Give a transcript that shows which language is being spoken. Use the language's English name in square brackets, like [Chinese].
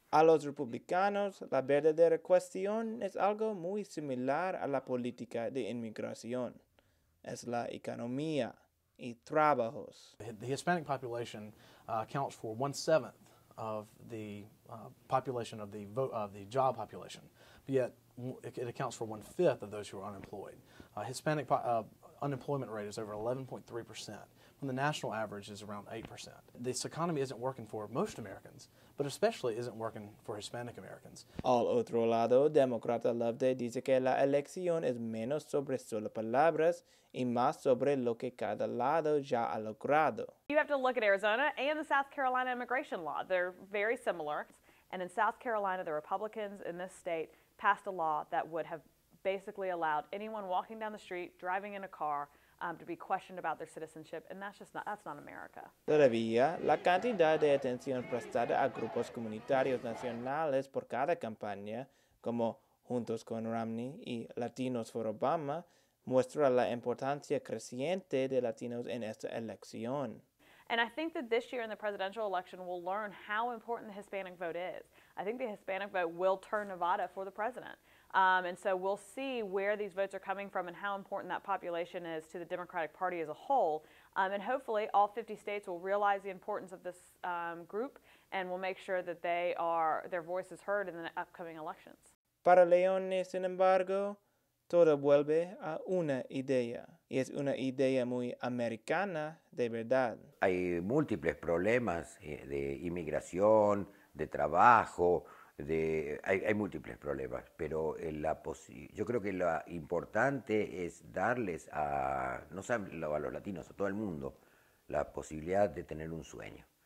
[Spanish] A los republicanos, la verdadera cuestión es algo muy similar a la política de inmigración. Es la economía y trabajos. [English] The Hispanic population accounts for 1/7 of the population of the job population, but yet it accounts for 1/5 of those who are unemployed. Hispanic unemployment rate is over 11.3%, when the national average is around 8%. This economy isn't working for most Americans, but especially isn't working for Hispanic Americans. [Spanish] Al otro lado, demócrata Loveday dice que la elección es menos sobre solo palabras y más sobre lo que cada lado ya ha logrado. [English] You have to look at Arizona and the South Carolina immigration law. They're very similar. And in South Carolina, the Republicans in this state passed a law that would have basically allowed anyone walking down the street, driving in a car, to be questioned about their citizenship, and that's not America. [Spanish] Todavía, la cantidad de atención prestada a grupos comunitarios nacionales por cada campaña, como Juntos con Romney y Latinos for Obama, muestra la importancia creciente de latinos en esta elección. [English] And I think that this year in the presidential election, we'll learn how important the Hispanic vote is. I think the Hispanic vote will turn Nevada for the president. And so we'll see where these votes are coming from and how important that population is to the Democratic Party as a whole. And hopefully all 50 states will realize the importance of this group and will make sure that their voice is heard in the upcoming elections. [Spanish] Para Leone, sin embargo, todo vuelve a una idea, y es una idea muy americana de verdad. Hay múltiples problemas de inmigración, de trabajo, hay múltiples problemas, pero yo creo que lo importante es darles no solo a los latinos, a todo el mundo, la posibilidad de tener un sueño.